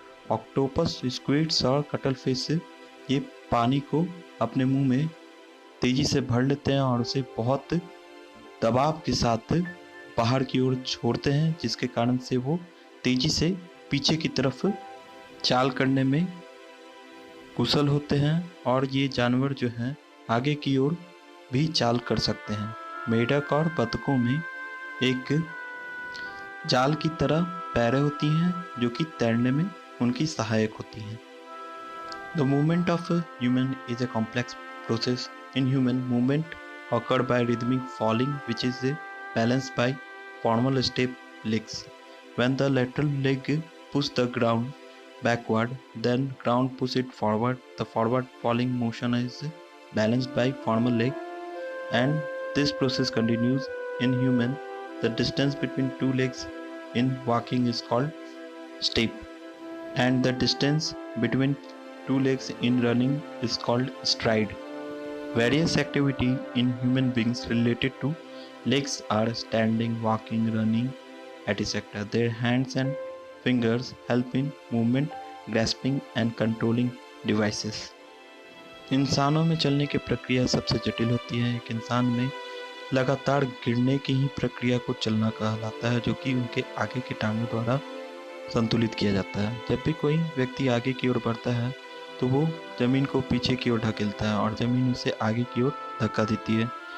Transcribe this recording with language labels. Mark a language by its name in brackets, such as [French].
[Hindi] Octopus, squids और cuttlefish ये पानी को अपने मुंह में तेजी से भर लेते हैं और उसे बहुत दबाव के साथ बाहर की ओर छोड़ते हैं जिसके कारण से वो तेजी से पीछे की तरफ चाल करने में कुशल होते हैं और ये जानवर जो हैं आगे की ओर भी चाल कर सकते हैं। मेढक और बतखों में एक जाल की तरह पैरें होती हैं जो कि तैरने में उनकी सहायक होती हैं। [English] The movement of a human is a complex process. In human, movement occur by rhythmic falling, which is balanced by formal step legs. When the lateral leg push the ground backward, then ground push it forward. The forward falling motion is balanced by formal leg, and this process continues in human. The distance between two legs in walking is called step, and the distance between two legs in running is called stride. Various activity in human beings related to legs are standing, walking, running, etc. Their hands and fingers help in movement, grasping and controlling devices. [Hindi] इंसानों में चलने की प्रक्रिया सबसे जटिल होती है। एक इंसान में लगातार गिरने की ही प्रक्रिया को चलना कहलाता है जो कि उनके आगे की टांगों द्वारा संतुलित किया जाता है। जब भी कोई व्यक्ति आगे की ओर बढ़ता है तो वो जमीन को पीछे की ओर ढकेलता है और जमीन उसे आगे की ओर धक्का देती है।